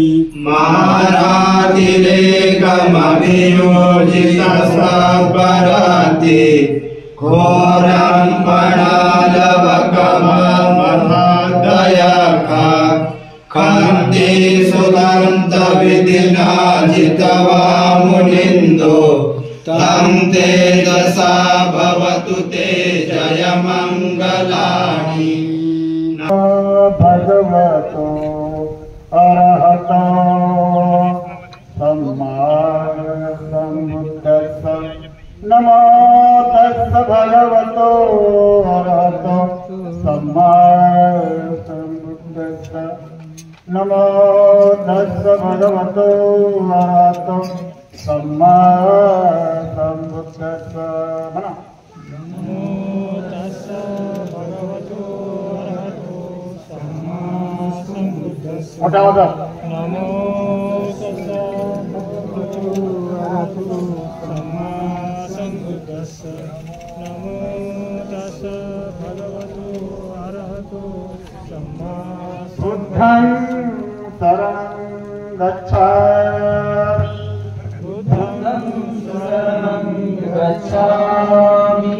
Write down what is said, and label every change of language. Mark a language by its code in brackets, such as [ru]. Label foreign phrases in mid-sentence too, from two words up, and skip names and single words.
[pi] मारातिरेकमभियोजित सबरति घोरं पणालवकममहादयका कान्ति सुदन्त विधिलाजितवा मुनिन्दो तं तेजसा भवतु ते जय मंगलानि. भगवतो अरहतो सम्मा सम्बुद्धस्स. नमो तस्स भगवतो अरहतो सम्मा सम्बुद्धस्स. नमो तस्स भगवतो अरहतो सम्मा संबुद्धस्स म्हणा. [mr] मोठा होता. [pi] नमो तस्स भगवतो अरहतो सम्मा संबुद्धस्स. नमो तस्स भगवतो अरहतो सम्मा बुद्धं शरणं गच्छामि. बुद्धं शरणं गच्छामि.